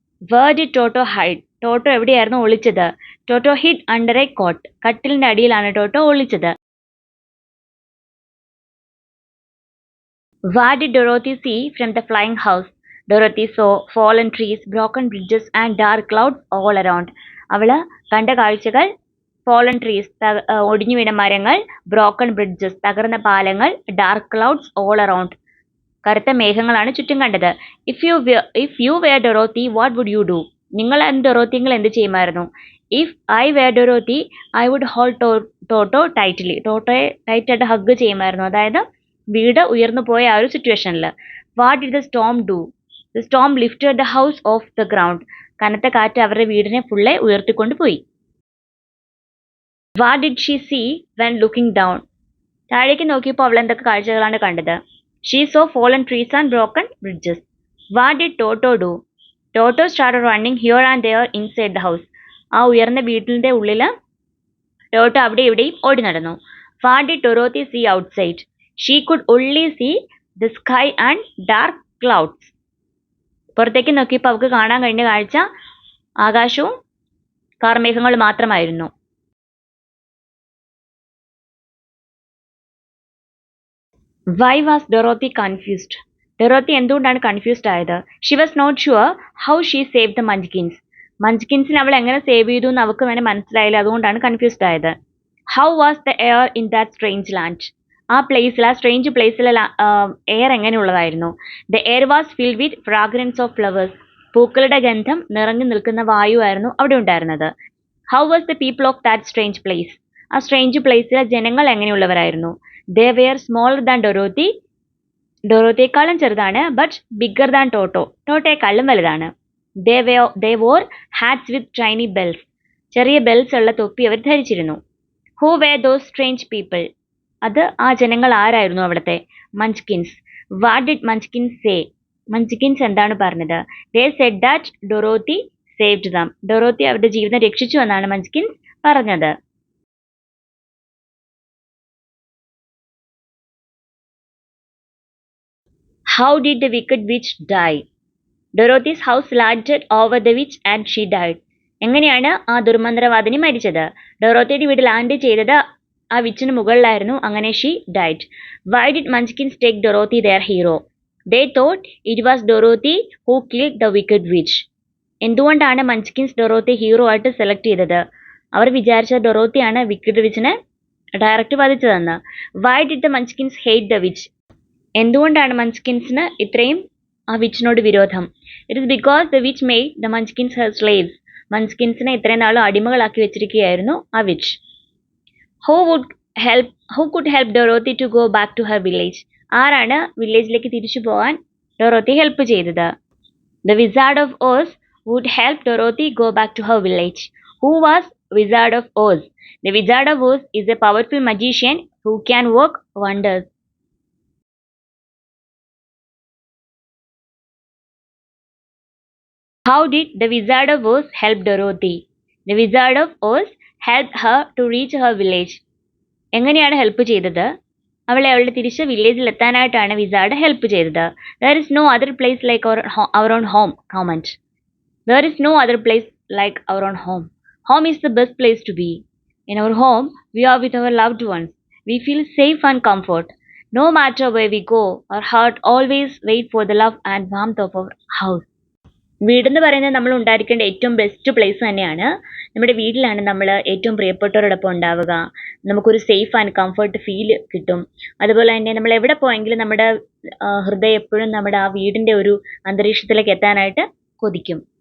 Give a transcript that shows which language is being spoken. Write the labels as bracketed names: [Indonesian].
[English] Where did Toto hide? [Malayalam] ടോട്ടോ എവിടെയായിരുന്നു ഒളിച്ചത്? [English] Toto hid under a cot. [Malayalam] കട്ടിലിന്റെ അടിയിലാണ് ടോട്ടോ ഒളിച്ചത്. [English] What did Dorothy see from the flying house? Dorothy saw fallen trees, broken bridges and dark clouds all around. [Malayalam] അവള് കണ്ട കാഴ്ചകൾ [English] fallen trees, [Malayalam] ഒടിഞ്ഞു വീണ മരങ്ങൾ, [English] broken bridges, [Malayalam] തകർന്ന പാലങ്ങൾ, [English] dark clouds all around, [Malayalam] കറുത്ത മേഘങ്ങളാണ് ചുറ്റും കണ്ടത്. [English] If you were Dorothy, what would you do? [Malayalam] നിങ്ങൾ ഡൊറോത്തിങ്ങൾ എന്ത് ചെയ്യുമായിരുന്നു? [English] If I were Dorothy, I would hold Toto tightly. [Malayalam] ടോട്ടോയെ ടൈറ്റായിട്ട് ഹഗ് ചെയ്യുമായിരുന്നു. അതായത് വീട് ഉയർന്നു പോയ ആ ഒരു സിറ്റുവേഷനിൽ. [English] What did the storm do? The storm lifted the house off the ground. [Malayalam] കനത്ത കാറ്റ് അവരുടെ വീടിനെ ഫുള്ളെ ഉയർത്തിക്കൊണ്ടുപോയി. [English] What did she see when looking down? [Malayalam] താഴേക്ക് നോക്കിയപ്പോൾ അവൾ എന്തൊക്കെ കാഴ്ചകളാണ് കണ്ടത്? [English] She saw fallen trees and broken bridges. What did Toto do? Toto started running here and there inside the house. [Malayalam] ആ ഉയർന്ന വീട്ടിന്റെ ഉള്ളില് ടോട്ടോ അവിടെ ഇവിടെയും ഓടി നടന്നു. [English] What did Dorothy see outside? She could only see the sky and dark clouds. [Malayalam] പുറത്തേക്ക് നോക്കിയപ്പോൾ അവൾക്ക് കാണാൻ കഴിഞ്ഞ കാഴ്ച ആകാശവും കാർമേഘങ്ങളും മാത്രമായിരുന്നു. [English] Why was Dorothy confused? [Malayalam] Dorothy എന്തുകൊണ്ടാണ് കൺഫ്യൂസ്ഡ് ആയത്? [English] She was not sure how she saved the Munchkins. [Malayalam] മഞ്ച്കിൻസിനെ അവൾ എങ്ങനെ സേവ് ചെയ്തു എന്ന് അവൾക്ക് തന്നെ മനസ്സിലായില്ല. അതുകൊണ്ടാണ് കൺഫ്യൂസ്ഡ് ആയത്. [English] How was the air in that strange land? [Malayalam] ആ പ്ലേസിൽ, ആ strange പ്ലേസിലെ air എങ്ങനെയുള്ളതായിരുന്നു? [English] The air was filled with fragrance of flowers. [Malayalam] പൂക്കളുടെ ഗന്ധം നിറഞ്ഞു നിൽക്കുന്ന വായുവായിരുന്നു അവിടെ ഉണ്ടായിരുന്നത്. [English] How was the people of that strange place? [Malayalam] ആ സ്ട്രേഞ്ച് പ്ലേസിലെ ജനങ്ങൾ എങ്ങനെയുള്ളവരായിരുന്നു? [English] They were smaller than Dorothy. [Malayalam] ഡോറോത്തിയെക്കാളും ചെറുതാണ്. [English] But bigger than Toto. [Malayalam] ടോട്ടോയെക്കാളും വലുതാണ്. [English] They wore hats with tiny bells. [Malayalam] ചെറിയ ബെൽസ് ഉള്ള തൊപ്പി അവർ ധരിച്ചിരുന്നു. [English] Who were those strange people? [Malayalam] അത് ആ ജനങ്ങൾ ആരായിരുന്നു അവിടുത്തെ? Munchkins. [English] What did Munchkins say? [Malayalam] Munchkins എന്താണ് പറഞ്ഞത്? [English] They said that Dorothy saved them. [Malayalam] Dorothy അവരുടെ ജീവിതം രക്ഷിച്ചു എന്നാണ് Munchkins പറഞ്ഞത്. [English] How did the wicked witch die? Dorothy's house landed over the witch and she died. [Malayalam] എങ്ങനെയാണ് ആ ദുർമന്ത്രവാദിനി മരിച്ചത്? ഡോറോത്തിയുടെ വീട് ലാൻഡ് ചെയ്തത് ആ വിച്ചിന് മുകളിലായിരുന്നു. [English] അങ്ങനെ she died. Why did Munchkins take Dorothy their hero? They thought it was Dorothy who killed the wicked witch. [Malayalam] എന്തുകൊണ്ടാണ് മഞ്ച്കിൻസ് Dorothy hero ആയിട്ട് select ചെയ്തത്? അവർ വിചാരിച്ച ഡൊറോത്തിയാണ് wicked വിച്ചിനെ direct വധിച്ചതെന്ന്. [English] Why did the Munchkins hate the witch? [Malayalam] എന്തുകൊണ്ടാണ് മഞ്ച്കിൻസിന് ഇത്രയും ആ വിച്ചിനോട് വിരോധം? [English] It is because the witch made the Munchkins her slaves. [Malayalam] മഞ്ച്കിൻസിനെ ഇത്രയും നാളും അടിമകളാക്കി വെച്ചിരിക്കുകയായിരുന്നു ആ which. [English] Who could help Dorothy to go back to her village? [Malayalam] ആരാണ് വില്ലേജിലേക്ക് തിരിച്ചു പോകാൻ ഡൊറോത്തി ഹെൽപ്പ് ചെയ്തത്? [English] The Wizard of Oz would help Dorothy go back to her village. Who was Wizard of Oz? The Wizard of Oz is a powerful magician who can work wonders. How did the Wizard of Oz help Dorothy? The Wizard of Oz helped her to reach her village. [Malayalam] എങ്ങനെയാണ് help ചെയ്തത്? അവളെ അവളുടെ തിരിച്ച് വില്ലേജിൽ എത്താനായിട്ടാണ് wizard help ചെയ്തത്. [English] There is no other place like our own home. Comment. There is no other place like our own home. Home is the best place to be. In our home, we are with our loved ones. We feel safe and comfort. No matter where we go, our heart always waits for the love and warmth of our house. [Malayalam] വീടെന്ന് പറയുന്നത് നമ്മൾ ഉണ്ടായിരിക്കേണ്ട ഏറ്റവും best place തന്നെയാണ്. നമ്മുടെ വീട്ടിലാണ് നമ്മൾ ഏറ്റവും പ്രിയപ്പെട്ടവരോടൊപ്പം ഉണ്ടാവുക. നമുക്കൊരു സേഫ് ആൻഡ് കംഫർട്ട് ഫീൽ കിട്ടും. അതുപോലെ തന്നെ നമ്മൾ എവിടെ പോയെങ്കിലും നമ്മുടെ ഹൃദയം എപ്പോഴും നമ്മുടെ ആ വീടിന്റെ ഒരു അന്തരീക്ഷത്തിലേക്ക് എത്താനായിട്ട് കൊതിക്കും.